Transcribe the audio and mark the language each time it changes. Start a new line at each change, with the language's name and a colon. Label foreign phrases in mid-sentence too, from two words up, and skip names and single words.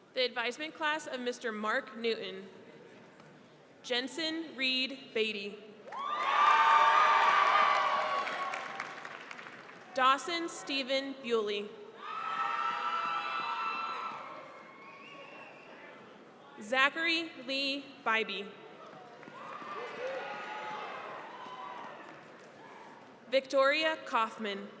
English: advisement class of Mr. Mark Newton. Jensen Reed Beatty. Dawson Stephen Bewley. Zachary Lee Bybee. Victoria Kaufman.